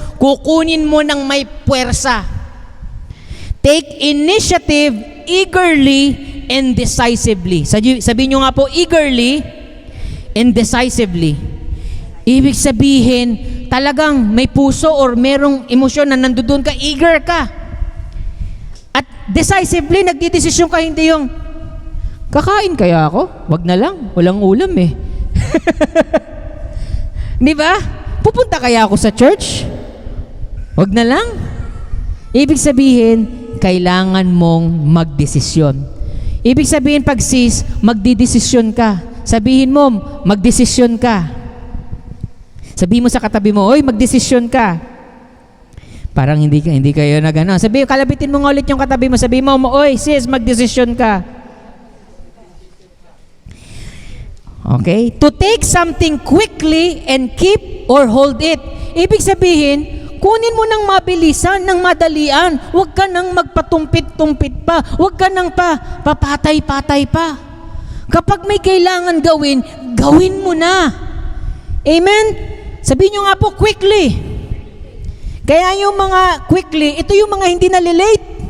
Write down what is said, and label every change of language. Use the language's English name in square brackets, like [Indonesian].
[Filipino] Kukunin mo ng may puwersa. [English] Take initiative eagerly and decisively. [Filipino] Sabihin nyo nga po, [English] eagerly and decisively. [Filipino] Ibig sabihin, talagang may puso or merong emosyon na nandoon ka, eager ka. At decisively, nagdidesisyon ka, hindi yung, kakain kaya ako? Wag na lang, walang ulam eh. Di ba? Pupunta kaya ako sa church? Wag na lang. Ibig sabihin, kailangan mong magdesisyon. Ibig sabihin, pag sis, magdidesisyon ka. Sabihin mo, magdesisyon ka. Sabihin mo sa katabi mo, oy, magdesisyon ka. Parang hindi kayo na gano'n. Sabihin, kalabitin mo nga ulit yung katabi mo. Sabihin mo, oy, sis, magdesisyon ka. [English] Okay? To take something quickly and keep or hold it. [Filipino] Ibig sabihin, kunin mo ng mabilisan, ng madalian. Huwag ka nang magpatumpit-tumpit pa. Huwag ka nang papatay-patay pa. Kapag may kailangan gawin, gawin mo na. Amen? Sabihin nyo nga po, quickly. Kaya yung mga quickly, ito yung mga hindi nalilate.